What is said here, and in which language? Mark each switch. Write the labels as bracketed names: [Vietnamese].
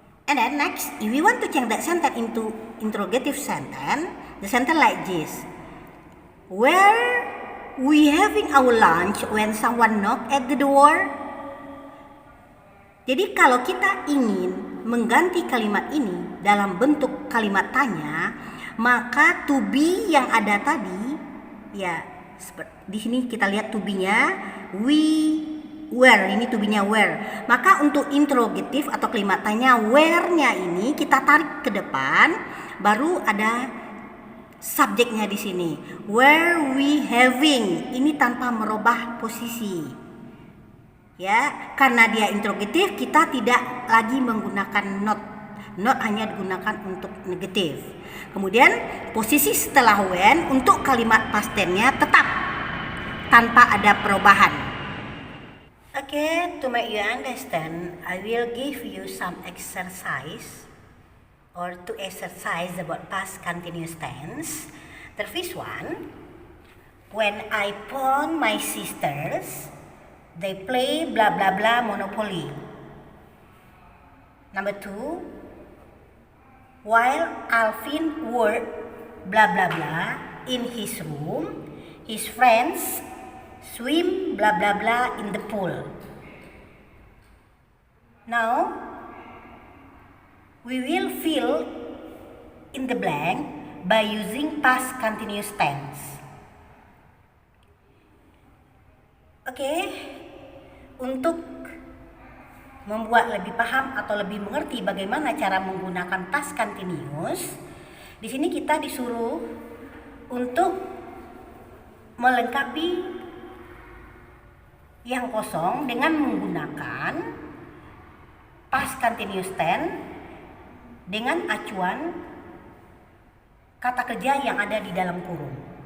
[English] And then next, if we want to change that sentence into interrogative sentence, the sentence like this. Were we having our lunch when someone knocked at the door? [Indonesian] Jadi kalau kita ingin mengganti kalimat ini dalam bentuk kalimat tanya, maka to be yang ada tadi, ya di sini kita lihat to be-nya we were, ini to be-nya were. Maka untuk interrogatif atau kalimat tanya were-nya ini kita tarik ke depan, baru ada subjeknya di sini. [English] Were we having? [Indonesian] Ini tanpa merubah posisi. Ya, karena dia interrogatif, kita tidak lagi menggunakan not. Not hanya digunakan untuk negatif. Kemudian posisi setelah when untuk kalimat past tense-nya tetap tanpa ada perubahan. [English] Okay, to make you understand, I will give you some exercise or to exercise about past continuous tense. The first one, when I phone my sisters, they play blah blah blah Monopoly. Number two, while Alvin worked blah blah blah in his room, his friends swim blah blah blah in the pool. Now we will fill in the blank by using past continuous tense. [Indonesian] Oke, untuk membuat lebih paham atau lebih mengerti bagaimana cara menggunakan past continuous, di sini kita disuruh untuk melengkapi yang kosong dengan menggunakan past continuous tense dengan acuan kata kerja yang ada di dalam kurung.